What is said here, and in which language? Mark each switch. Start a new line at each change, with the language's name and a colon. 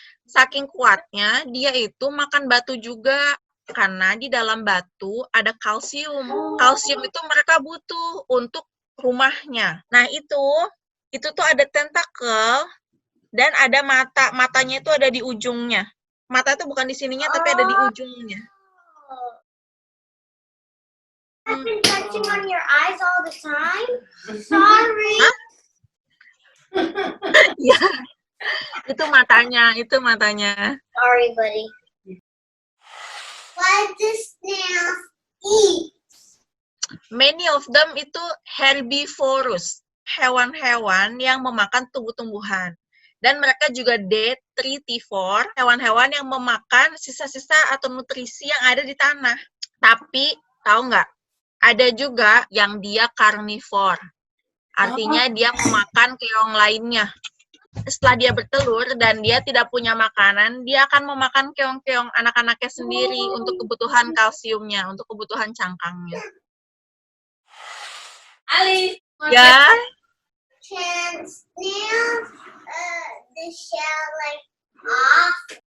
Indonesian: Saking kuatnya, dia itu makan batu juga. Karena di dalam batu ada kalsium. Kalsium itu mereka butuh untuk rumahnya. Nah, itu tuh ada tentakel dan ada mata. Matanya itu ada di ujungnya. Mata itu bukan di sininya, tapi ada di ujungnya.
English: I've been touching on your eyes all the time. Sorry. Hah?
Indonesian: Ya, itu matanya.
English: Sorry, buddy. What do snails eat? Many of them
Indonesian: itu herbivorous, hewan-hewan yang memakan tumbuh-tumbuhan. Dan mereka juga detritivore, hewan-hewan yang memakan sisa-sisa atau nutrisi yang ada di tanah. Tapi, tahu nggak? Ada juga yang dia carnivore. Artinya dia memakan keong lainnya. Setelah dia bertelur dan dia tidak punya makanan, dia akan memakan keong-keong anak-anaknya sendiri untuk kebutuhan kalsiumnya, untuk kebutuhan cangkangnya. Ali. Ya,
English: Can snails the shell like off?